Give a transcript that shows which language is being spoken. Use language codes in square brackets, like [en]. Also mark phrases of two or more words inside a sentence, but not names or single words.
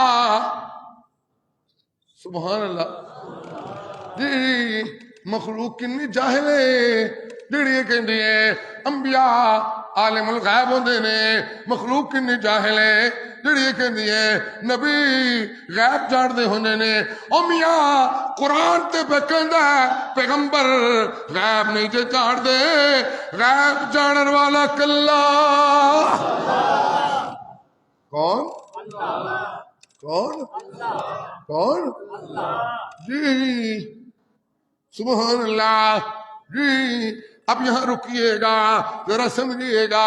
[ar] سبحان اللہ. [pa] جی مخلوق کنی جاہل ہے جڑی کہندی ہے انبیاء عالم الغیب ہوندے نے, مخلوق کنی جاہل ہے جڑی کہندی ہے نبی غیب جاندے ہوندے نے. او میاں قرآن تے پہ کہندا ہے پیغمبر غیب نہیں جے جاندے, غیب جانن والا کلا کون؟ کون؟ کون؟ [ar] جی سبحان اللہ. [ur] جی اب یہاں رکیے گا ذرا سمجھیے گا.